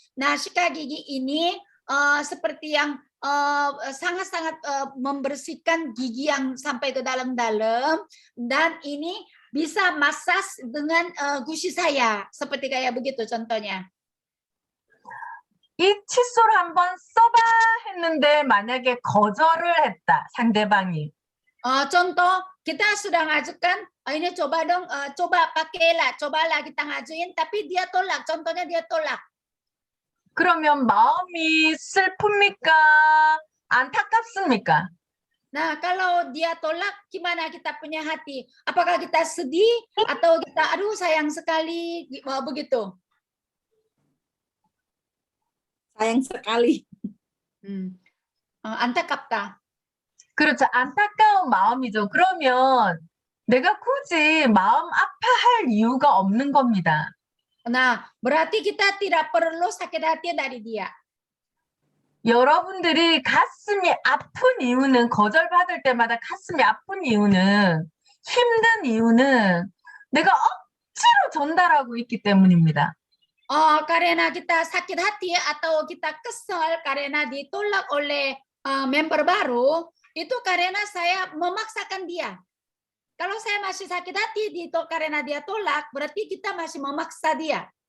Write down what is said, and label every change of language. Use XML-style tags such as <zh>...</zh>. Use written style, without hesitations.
<id>Nah, sikat gigi ini seperti yang sangat-sangat membersihkan gigi yang sampai ke dalam-dalam, dan ini bisa massage dengan gusi saya, seperti kayak begitu contohnya.</id> <ko>이 칫솔 한번 써봐 했는데 만약에 거절을 했다, 상대방이.</ko> <id>Contoh, kita sudah ngajukan, ini coba dong, cobalah kita ngajuin, tapi dia tolak, contohnya dia tolak.</id> <ko>그러면 마음이 슬픕니까? 안타깝습니까?</ko> <id>Nah, kalau dia tolak, gimana kita punya hati? Apakah kita sedih atau kita, aduh sayang sekali, begitu? Sayang sekali.</id> <ko>안타깝다. 그렇죠. 안타까운 마음이죠. 그러면 내가 굳이 마음 아파할 이유가 없는 겁니다.</ko> <id>Nah, berarti kita tidak perlu sakit hati dari dia.</id> <ko>여러분들이 가슴이 아픈 이유는, 거절받을 때마다 가슴이 아픈 이유는, 힘든 이유는 내가 억지로 전달하고 있기 때문입니다.</ko> <id>Karena kita sakit hati atau kita kesal karena ditolak oleh member baru, itu karena saya memaksakan dia. Kalau saya masih sakit hati karena dia tolak, berarti kita masih memaksa dia.</id>